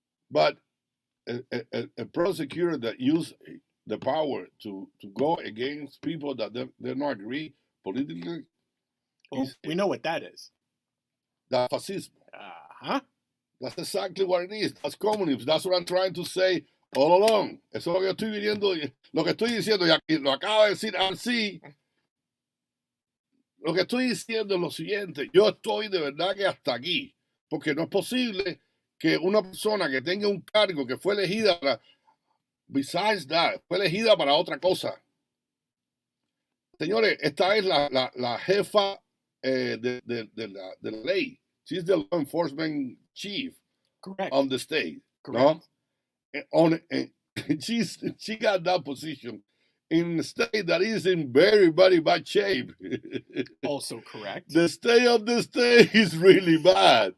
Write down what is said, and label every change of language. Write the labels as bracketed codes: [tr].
[en] But a prosecutor that use the power to go against people that they don't agree politically. Well, we know what that is. That's fascism. That's exactly what it is. That's communism. That's what I'm trying to say all along. [es] Eso es lo que estoy diciendo, y lo acaba de decir así. Lo que estoy diciendo es lo siguiente. Yo estoy de verdad que hasta aquí. Porque no es posible que una persona que tenga un cargo que fue elegida besides that, fue elegida para otra cosa. Señores, esta es la jefa de la ley. [en] She's the law enforcement chief. Correct. Of the state. Correct. No? She got that position in a state that is in very, very bad shape. Also correct. The state of the state is really bad.